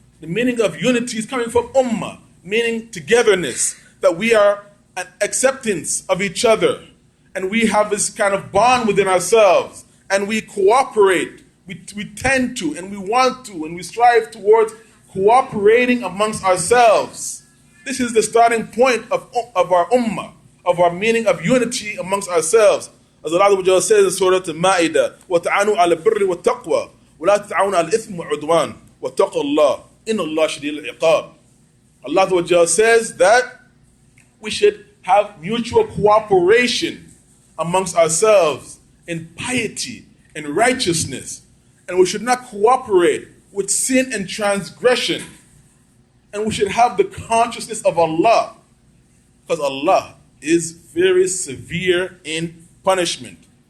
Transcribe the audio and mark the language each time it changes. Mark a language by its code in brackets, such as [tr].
[en] The meaning of unity is coming from ummah, meaning togetherness, that we are an acceptance of each other, and we have this kind of bond within ourselves, and we cooperate. We tend to, and we want to, and we strive towards cooperating amongst ourselves. This is the starting point of our ummah, of our meaning of unity amongst ourselves. As Allah says in Surah Al-Ma'idah, [ar] وَتَعَانُوا عَلَى الْبِرِّ وَالتَّقْوَى وَلَا تَتَعَانُوا عَلى الْإِثْمِ وَالْعُدْوَانِ وَاتَّقُوا اللَّهَ إِنَّ اللَّهَ شَدِيدُ الْعِقَابِ. [en] Allah says that we should have mutual cooperation amongst ourselves in piety and righteousness. And we should not cooperate with sin and transgression. And we should have the consciousness of Allah, because Allah is very severe in punishment.